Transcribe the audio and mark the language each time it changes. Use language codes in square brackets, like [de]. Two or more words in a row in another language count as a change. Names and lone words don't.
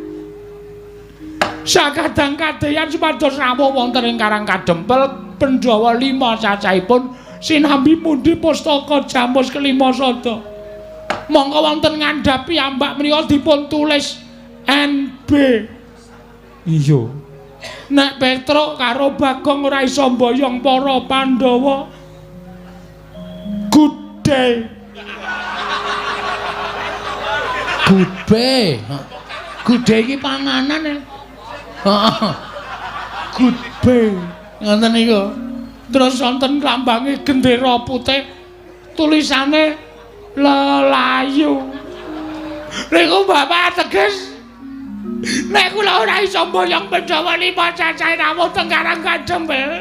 [jv] Sakadang-kadehan supados rawuh wonten ing Karang Kadempel Pandhawa 5 cacahipun sinambi mundi pustaka Jamus Kelima Sada. Monggo wonten ngandhapi ambak menika dipun tulis NB. Iya. Nek Petruk karo Bagong ora iso mboyong para Pandhawa. Good day. Good day. Good day iki panganan e. Heeh. Good day. Ngoten niku. Terus wonten lambange gendera putih tulisane lelayu. Niku bapak teges nek kula ora iso mboyong Pandhawa 5 cacahe rawuh teng Karang Kadempel.